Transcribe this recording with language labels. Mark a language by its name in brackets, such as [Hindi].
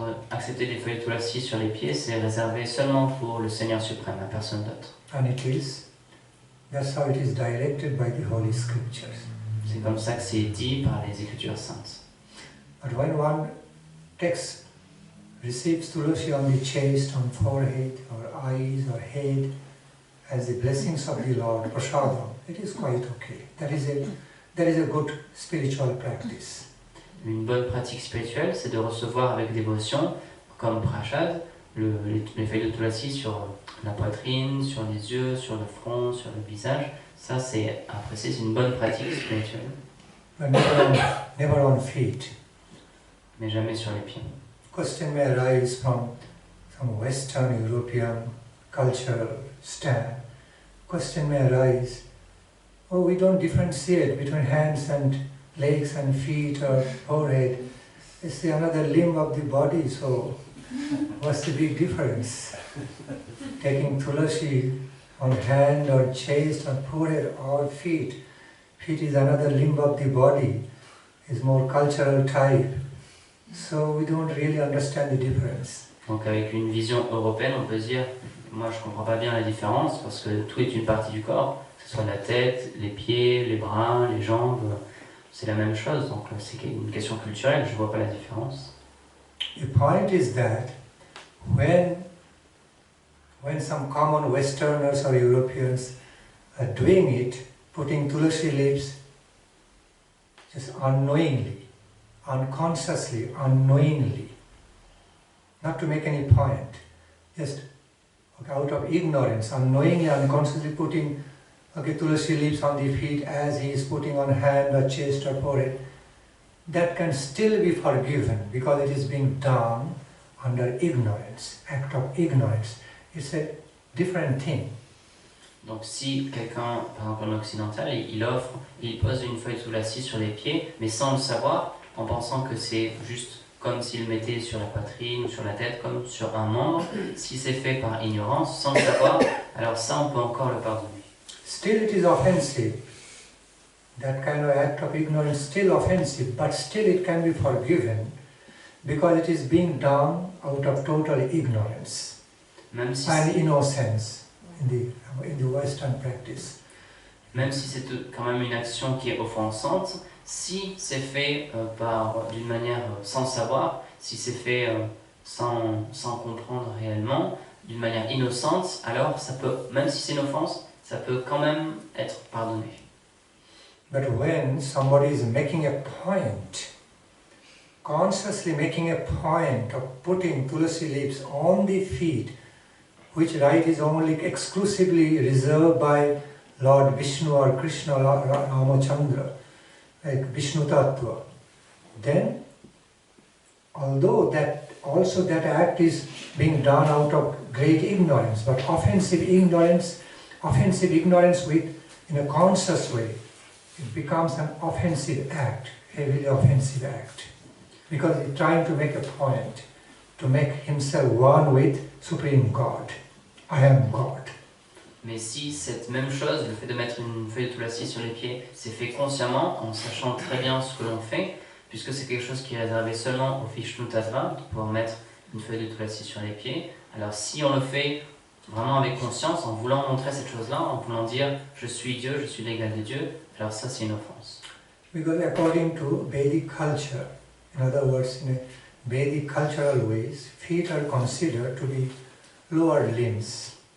[French] Accepter des feuilles de tulasi sur les pieds, c'est réservé seulement pour le Seigneur suprême, à personne d'autre. [English] And that's how it is directed by the Holy Scriptures. [French] C'est comme ça que c'est dit par les Écritures saintes. [English] But when one receives tulasi on the chest, on forehead, or eyes, or head, as the blessings of the Lord, prasadam, it is quite okay. That is a good spiritual practice. [French] Une bonne pratique spirituelle, c'est de recevoir avec dévotion, comme prashad, les feuilles de tulasi sur la poitrine, sur les yeux, sur le front, sur le visage. Ça, c'est apprécié, c'est une bonne pratique spirituelle. [English] But never on feet. [French] Mais jamais sur les pieds. [English] Question may arise from some Western European cultural stand. Question may arise, oh, we don't differentiate between hands and legs and feet or forehead. It's another limb of the body, so what's the big difference? Taking tulasi on hand or chest or forehead or feet. Feet is another limb of the body, is more cultural type. So we don't really understand the difference. [French] Donc avec une vision européenne, on peut se dire, moi je comprends pas bien la différence parce que tout est une partie du corps, que ce soit la tête, les pieds, les bras, les jambes, c'est la même chose. Donc c'est une question culturelle, je vois pas la différence. [English] The point is that when some common Westerners or Europeans are doing it, putting tulasi leaves just unknowingly, unconsciously, unknowingly, not to make any point, just out of ignorance, unknowingly, unconsciously putting tulasi leaves on the feet as he is putting on hand or chest or forehead, that can still be forgiven because it is being done under ignorance, act of ignorance. It's a different thing. [French] Donc si quelqu'un, par exemple en occidental, il pose une feuille de tulasi sur les pieds, mais sans le savoir, en pensant que c'est juste comme s'il mettait sur la poitrine ou sur la tête, comme sur un membre, si c'est fait par ignorance, sans le savoir, alors ça on peut encore le pardonner. [English] Still it is offensive. That kind of act of ignorance is still offensive, but still it can be forgiven because it is being done out of total ignorance and innocence in the Western practice. [French] Même si c'est quand même une action qui est offensante, si c'est fait d'une manière sans savoir, si c'est fait sans comprendre réellement, d'une manière innocente, alors ça peut, même si c'est une offense, ça peut quand même être pardonné. [English] But when somebody is making a point, consciously making a point of putting tulasi leaves on the feet, which right is only exclusively reserved by Lord Vishnu or Krishna or Ramachandra, like Vishnu Tattva, then although that act is being done out of great ignorance, but offensive ignorance with in a conscious way, it becomes an offensive act, heavily offensive act, because he's trying to make a point, to make himself one with Supreme God. I am God. [French] Mais si cette même chose, le fait de mettre une feuille de tulasi sur les pieds, c'est fait consciemment, en sachant très bien ce que l'on fait, puisque c'est quelque chose qui est réservé seulement au Vishnu Tattva, de pouvoir mettre une feuille de tulasi sur les pieds, alors si on le fait vraiment avec conscience, en voulant montrer cette chose-là, en voulant dire « je suis Dieu, je suis l'égal de Dieu », alors ça c'est une offense. [English] Because according to Vedic culture, in other words, in a Vedic cultural ways, feet are considered to be lower limbs.